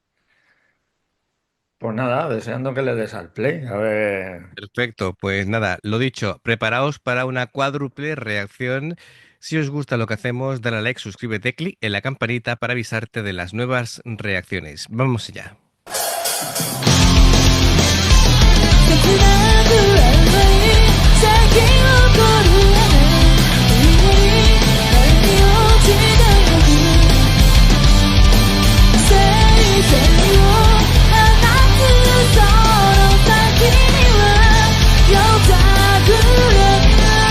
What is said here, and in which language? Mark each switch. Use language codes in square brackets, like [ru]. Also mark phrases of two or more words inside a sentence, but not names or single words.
[es] Pues nada, deseando que le des al play. A ver. Perfecto, pues nada, lo dicho, preparaos para una cuádruple reacción. Si os gusta lo que hacemos, dale a like, suscríbete, clic en la campanita para avisarte de las nuevas reacciones. Vamos allá. [ja] 切なく曖昧咲き誇る雨上に落ちた僕青春を放つその先には夜桜が